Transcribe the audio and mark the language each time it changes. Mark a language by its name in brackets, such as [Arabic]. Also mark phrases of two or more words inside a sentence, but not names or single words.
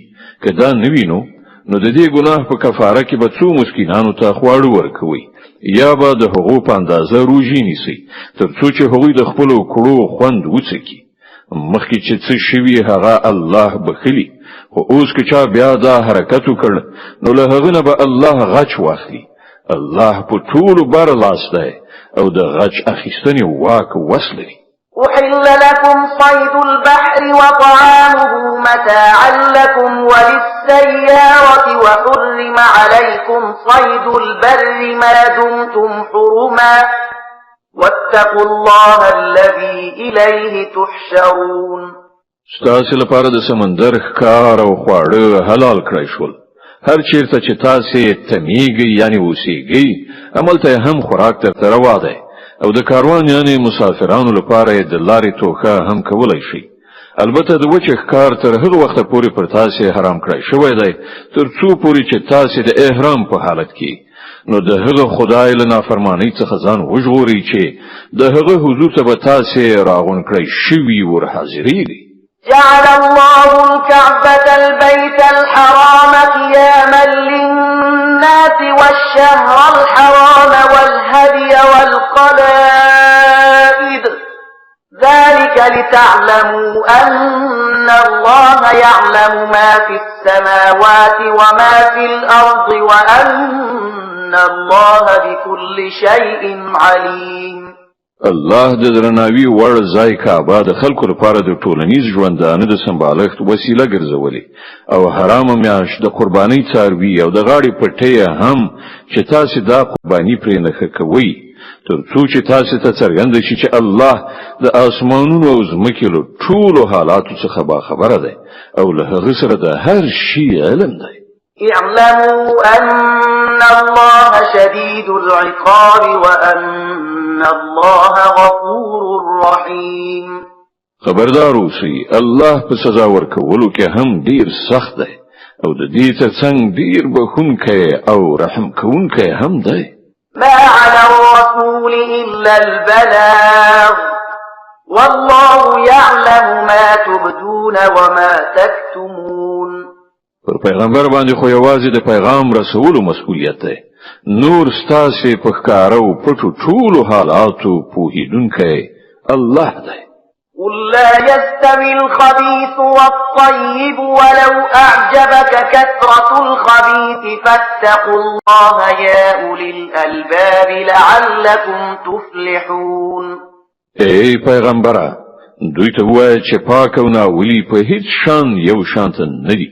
[Pashto] که دا نه وي نو د دې ګناه په کفاره کې به څو مسکینانو ته خواړه ورکوئ، یا به د هغو په اندازه روژې نیسئ، تر څو چې هغوی د خپلو کړو خوند وڅکي. مخکې چې څه شوي هغه الله بخلي، خو اوس که چا بیا دا حرکت وکړ، نو له هغه نه به الله غچ واخلي. الله په ټولو بر لاس دی او د غچ اخیستنې واک وس لري. [Arabic] أحل لكم صيد البحر وطعامه متاعا لكم وللسيارة وحرم عليكم صيد البر ما دمتم حرما واتقوا الله الذي إليه تحشرون. [Pashto] ستاسې لپاره د سمندر ښکار او خواړه حلال کړی شول. هر چیرته چې تاسې تمیږئ یعنی اوسیږئ، هملته هم خوراک درته روا دی، او د کاروان یعنی مسافرانو لپاره د لارې توښه هم کولی شي. البته د وچې ښکار تر هغه وخته پورې پر تاسې حرام کړی شوی دی تر څو پورې چې تاسې د احرام په حالت کې نو د هغه خدای له نافرمانۍ څخه ځان وژغورئ چې د هغه حضور ته به تاسې راغونډ کړی شوي ورحاضرېږئ. [Arabic] جعل الله الكعبة البيت الحرام قياما للناس والشهر الحرام والهدي والقلائد ذلك لتعلموا أن الله يعلم ما في السماوات وما في الأرض وأن الله بكل شيء عليم. [Pashto] الله د درناوي وړ ځای کعبه د خلکو لپاره د ټولنیز ژوندانه د سمبالښت وسیله ګرځولې، او حرامه میاشت د قربانۍ څاروي او د غاړې پټۍ هم چې تاسې دا قرباني پرې نښه کوئ، تر څو چې تاسې ته څرګنده شي چې الله د اسمانونو او ځمکې له ټولو حالاتو څخه باخبره دی او له هغه سره د هر شي علم دی. [Arabic] اعلموا أن الله شديد العقاب وأن الله غفور رحيم. [Pashto] خبردار اوسئ، الله په سزا ورکولو کې هم ډیر سخت دی او د دې ترڅنګ ډیر بخښونکی او رحم کوونکی هم دی. [Arabic] ما على الرسول إلا البلاغ والله يعلم ما تبدون وما تكتمون. [Pashto] پر پیغمبر باندې خو یوازې د پیغام رسولو مسؤلیت دی، نور ستاسې په ښکاره او پټو ټولو حالاتو پوهیدونکی الله دی. [Arabic] قل لا يستوي الخبيث والطيب ولو أعجبك كثرة الخبيث فاتقوا الله يا أولي الألباب لعلكم تفلحون. [Pashto] ای پیغمبره، دوی ته ووایه چې پاک او ناولي په هیڅ شان یو شانته نه دي.